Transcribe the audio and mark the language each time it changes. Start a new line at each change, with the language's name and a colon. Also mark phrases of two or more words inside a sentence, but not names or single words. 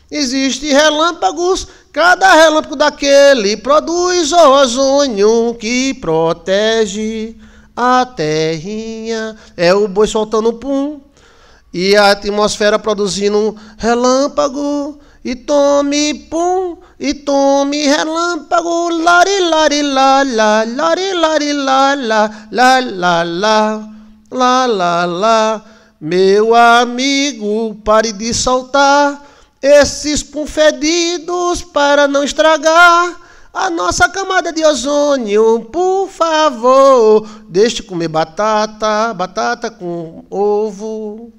Portuguese: Cada relâmpago daquele produz ozônio que protege a terrinha. É o boi soltando pum e a atmosfera produzindo relâmpago. E tome pum, e tome relâmpago. Lari, lari, la, la, lari, lari, la, la, la, la, la, la, la, la. Meu amigo, pare de soltar esses pum fedidos para não estragar a nossa camada de ozônio. Por favor, deixe de comer batata, batata com ovo.